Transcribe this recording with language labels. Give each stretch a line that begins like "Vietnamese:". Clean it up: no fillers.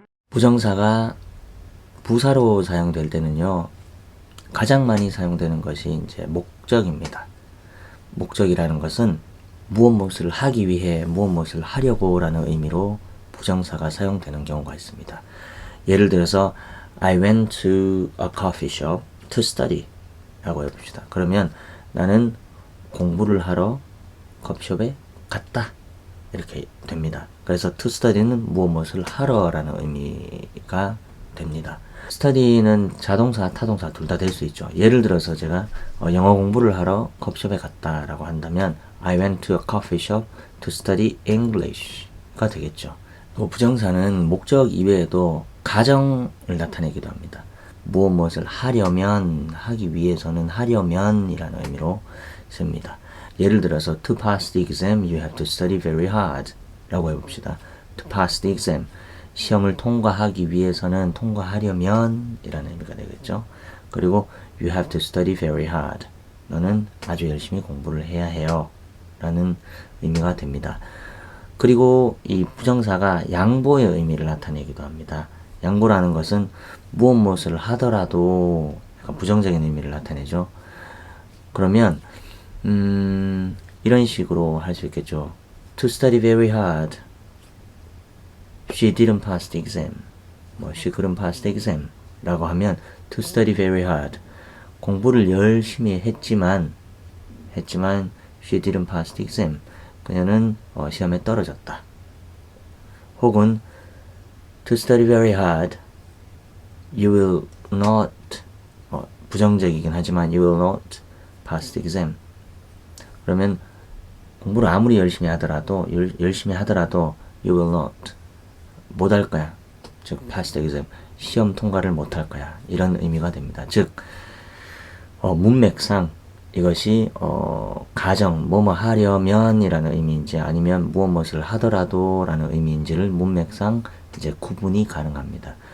Korean: 부정사가 부사로 사용될 때는요, 가장 많이 사용되는 것이 이제 목적입니다. 목적이라는 것은 무엇을 하기 위해 무엇을 하려고 라는 의미로 부정사가 사용되는 경우가 있습니다. 예를 들어서
English: I went to a coffee shop to study
Korean: 라고 해봅시다. 그러면 나는 공부를 하러 커피숍에 갔다 이렇게 됩니다. 그래서
English: to study
Korean: 는 무엇을 하러 라는 의미가 됩니다. study는 자동사, 타동사 둘 다 될 수 있죠. 예를 들어서 제가 영어 공부를 하러 커피숍에 갔다 라고 한다면
English: I went to a coffee shop to study English
Korean: 가 되겠죠. 부정사는 목적 이외에도 가정을 나타내기도 합니다. 무엇을 하려면, 하기 위해서는 하려면 이라는 의미로 씁니다. 예를 들어서
English: to pass the exam you have to study very hard
Korean: 라고 해봅시다.
English: to pass the exam
Korean: 시험을 통과하기 위해서는 통과하려면 이라는 의미가 되겠죠. 그리고
English: you have to study very hard
Korean: 너는 아주 열심히 공부를 해야 해요 라는 의미가 됩니다. 그리고 이 부정사가 양보의 의미를 나타내기도 합니다. 양보라는 것은 무엇을 하더라도 약간 부정적인 의미를 나타내죠. 그러면 이런 식으로 할 수 있겠죠.
English: To study very hard. She didn't pass the exam. She couldn't pass the exam.
Korean: 라고 하면
English: to study very hard.
Korean: 공부를 열심히 했지만
English: she didn't pass the exam.
Korean: 그녀는 시험에 떨어졌다. 혹은
English: to study very hard. You will not
Korean: 부정적이긴 하지만
English: you will not pass the exam.
Korean: 그러면 공부를 아무리 열심히 하더라도
English: you will not
Korean: 못할 거야. 즉
English: pass the exam
Korean: 시험 통과를 못할 거야. 이런 의미가 됩니다. 즉 문맥상 이것이 가정 뭐뭐 하려면 이라는 의미인지 아니면 무엇을 하더라도 라는 의미인지를 문맥상 이제 구분이 가능합니다.